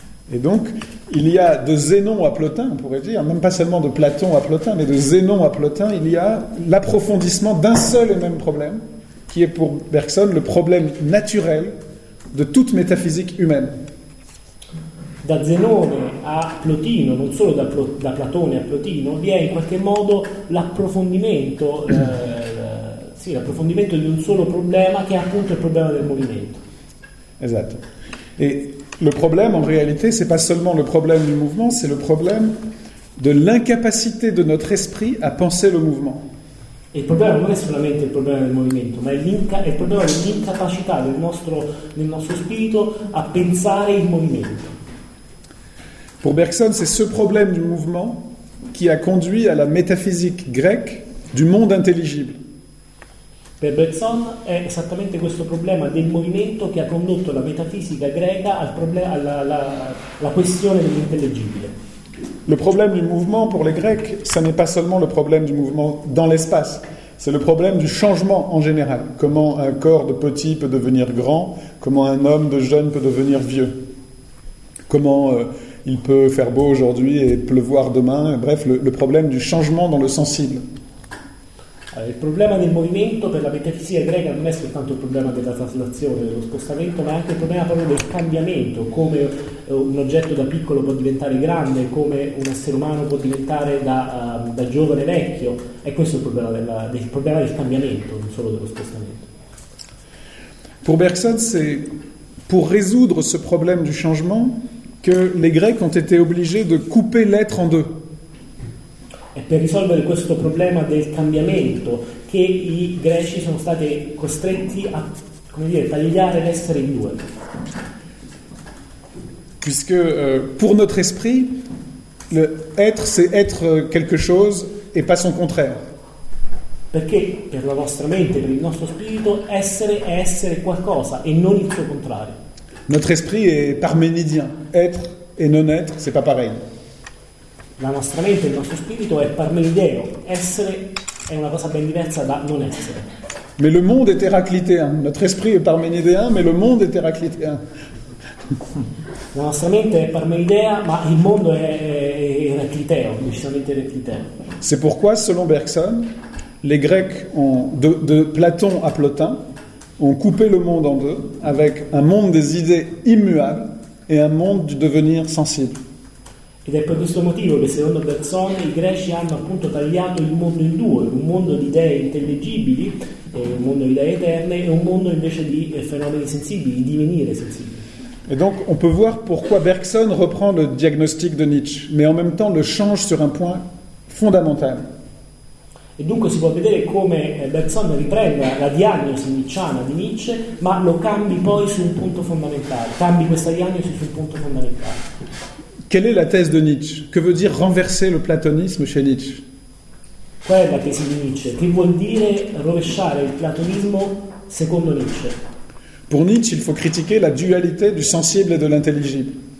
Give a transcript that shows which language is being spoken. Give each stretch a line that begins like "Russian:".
French: Et donc, il y a de Zénon à Plotin, on pourrait dire, même pas seulement de Platon à Plotin, mais de Zénon à Plotin, il y a l'approfondissement d'un seul et même problème, qui est pour Bergson le problème naturel de toute métaphysique humaine.
Italian: Da Zenone a Plotino, non solo da Platone a Plotino, vi è in qualche modo l'approfondimento, l'approfondimento di un solo problema che è appunto il problema del movimento. Esatto.
French: E le problème, en réalité, c'est pas seulement le problème du mouvement, c'est le problème de l'incapacité de notre esprit à penser le mouvement.
Italian: E il problema non è solamente il problema del movimento, ma è il problema dell'incapacità del nostro spirito a pensare il movimento.
French: Pour Bergson, c'est ce problème du mouvement qui a conduit à la métaphysique grecque du monde intelligible.
Italian: Per Bergson, è esattamente questo problema del movimento che ha condotto la metafisica greca alla questione dell'intelligibile.
French: Le problème du mouvement pour les Grecs, ça n'est pas seulement le problème du mouvement dans l'espace, c'est le problème du changement en général. Comment un corps de petit peut devenir grand, comment un homme de jeune peut devenir vieux, comment il peut faire beau aujourd'hui et pleuvoir demain, bref, le problème du changement dans le sensible.
Italian: Il problema del movimento per la metafisica greca non è soltanto il problema della traslazione, dello spostamento, ma è anche il problema proprio del cambiamento, come un oggetto da piccolo può diventare grande, come un essere umano può diventare da giovane vecchio. E questo è il problema del cambiamento, non solo dello spostamento. Per Bergson, è per risolvere questo problema del cambiamento che i greci sono stati obbligati di
French: couper l'être en deux.
Italian: E per risolvere questo problema del cambiamento che i greci sono stati costretti a, come dire, tagliare l'essere in due.
French: Puisque pour notre esprit, le être c'est être quelque chose et pas son contraire.
Italian: Perché per la vostra mente, per il nostro spirito, essere è essere qualcosa e non il suo contrario.
French: Notre esprit est parménidien. Être et non être, c'est pas pareil.
Italian: La nostra mente, il nostro spirito è parmenideo. Essere è una cosa ben diversa da non essere.
French: Mais le monde est héraclitéen. Notre esprit est parménidéen, mais le monde est héraclitéen.
Italian: La nostra mente è parmenidea, ma il mondo è eracliteo, decisamente eracliteo.
French: C'est pourquoi, selon Bergson, les Grecs ont, de Platon à Plotin, ont coupé le monde en deux, avec un monde des idées immuables et un monde du devenir sensible.
Italian: Ed è per questo motivo che, secondo Bergson, i greci hanno appunto tagliato il mondo in due, un mondo di idee intellegibili, un mondo di idee eterne, e un mondo invece di fenomeni sensibili, di divenire sensibile.
French: Et donc, on peut voir pourquoi Bergson reprend le diagnostic de Nietzsche, mais en même temps le change sur un point fondamental. Et donc,
Italian: si può vedere come Bergson riprenda la diagnosi nietzschiana di Nietzsche, ma lo cambi poi su un punto fondamentale. Cambi questa diagnosi su un punto fondamentale.
French: Quelle est la thèse de Nietzsche? Que veut dire renverser le platonisme chez Nietzsche? Quelle est la thèse de Nietzsche?
Italian: Che vuol dire rovesciare il platonismo secondo Nietzsche?
French: Pour Nietzsche, il faut critiquer la dualité du sensible et de l'intelligible.